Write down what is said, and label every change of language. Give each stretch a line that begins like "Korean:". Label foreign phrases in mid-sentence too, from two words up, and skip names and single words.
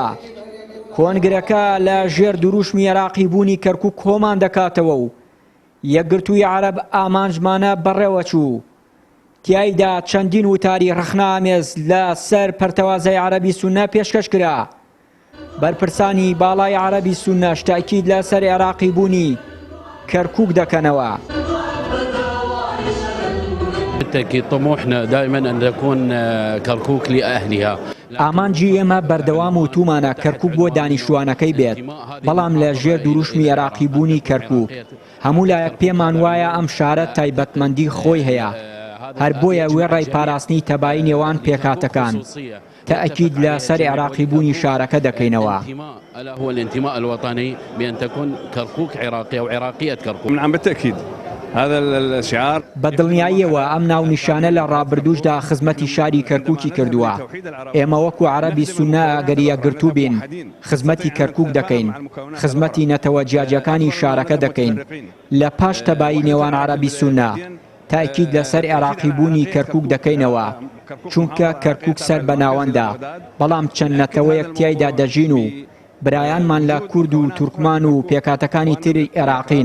Central Kurdish: کۆنگرەکە لە ژێر دروشمی عێراقی بوونی کەرکووک کۆمان دەکاتەوە و یەکگرتووی عەرەب ئامانجمانە بەڕێوە چوو. تیایدا چەندین وتاری ڕخنەئامێز لە سەر پەرتەوازای عەرەبی سوننە پێشکەش کرا. بەرپرسانی باڵای عەرەبی سوننەش تاکید لە سەر عێراقی بوونی کەرکووک دەکەنەوە.
Arabic: بالتأكيد طموحنا دائما أن تكون كركوك لأهلها.
Central Kurdish: ئامانجی ئێمە بەردەوام و تومانە کەرکووک بۆ دانیشتوانەکەی بێت، بەڵام لە ژێر دروشمی عێراقی بوونی کەرکووک هەموو لایەک پێمان وایە ئەم شارە تایبەتمەندی خۆی هەیە. هەر بۆیە وێڕای پاراستنی تەبایی نێوان پێکاتەکان تأكيد لا سر عراقي بوني شاركة دكينوا.
Arabic: هو الانتماء الوطني بأن تكون كركوك عراقية أو عراقية كركوك. نعم بالتأكيد هذا الشعار
Central Kurdish: بدڵنیاییەوە ئەم ناونیشانە لە ڕابردووشدا خزمەتی شاری کەرکووکی کردووە. ئێمە وەکو عەرەبی سوننە ئەگەر یەکگرتوو بین خزمەتی کەرکووک دەکەین، خزمەتی نەتەوە جیاجەکانی شارەکە دەکەین. لە پاش تەبایی نێوان عەرەبی سوننە تاکید لەسەر عێراقی بوونی کەرکووک دەکەینەوە، چونکە کەرکووک سەر بە ناوەندە، بەڵام چەند نەتەوەیەک تیایدا دەژین و برایانمان لە کورد و تورکمان و پێکاتەکانی تری عێراقین.